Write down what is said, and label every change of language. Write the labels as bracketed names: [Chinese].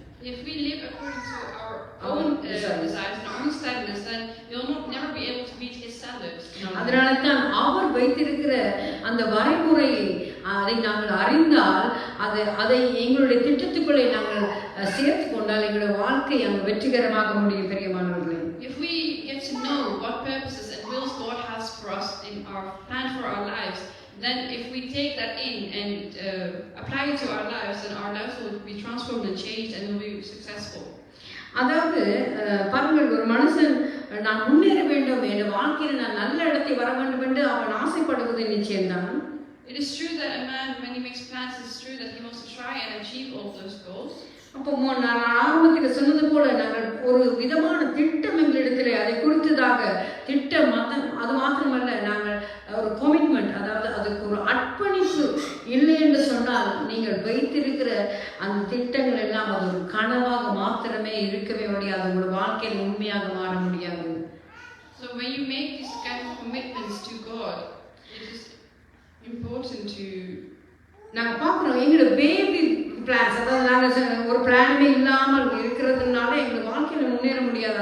[English] If we live according to our own desires and our own standards, then we will never be able to meet His standards. [Tamil] அதனால தான் அவர் வைத்திருக்கிற அந்த வரைமுறையை அதை நாங்கள் அறிந்தால் அதை எங்களுடைய திட்டத்துக்குள்ளே நாங்கள் சேர்த்து கொண்டால் எங்களுடைய வாழ்க்கை அங்கு வெற்றிகரமாக முடியும். பெரியமானவர்களே, [English] if we get to know what purposes and wills God has for us in our plan for our lives, then if we take that in and apply it to our lives, then our lives will be transformed and changed and will be successful. [Tamil] அதாவது பாருங்கள், ஒரு மனுஷன் நான் முன்னேற வேண்டும், என் வாழ்க்கையில் நான் நல்ல இடத்தை வர வேண்டும் என்று அவன் ஆசைப்படுவது நிச்சயம்தான். [English] It is true that a man, when he makes plans, it's true that he wants to try and achieve all those goals. [Tamil] அப்போ நான் ஆரம்பத்தில் சொன்னது போல நாங்கள் ஒரு விதமான திட்டம் எங்களிடத்தில் அதை குறித்ததாக திட்டம் அது மாத்திரமல்ல, நாங்கள் ஒரு கமிட்மெண்ட், அதாவது அதுக்கு ஒரு அர்ப்பணிப்பு இல்லை என்று சொன்னால் நீங்கள் வைத்திருக்கிற அந்த திட்டங்கள் எல்லாம் அது ஒரு கனவாக மாத்திரமே இருக்கவே முடியாது, உங்களோட வாழ்க்கையில் உண்மையாக மாற முடியாது. [English] So when you make these kind of commitments to God, it is important to [Tamil] நாங்கள் பார்க்குறோம் எங்களோட [English] baby plans, [Tamil] அதாவது நாங்கள் ஒரு பிளானுமே இல்லாமல் இருக்கிறதுனால எங்கள் வாழ்க்கையில் முன்னேற முடியாது.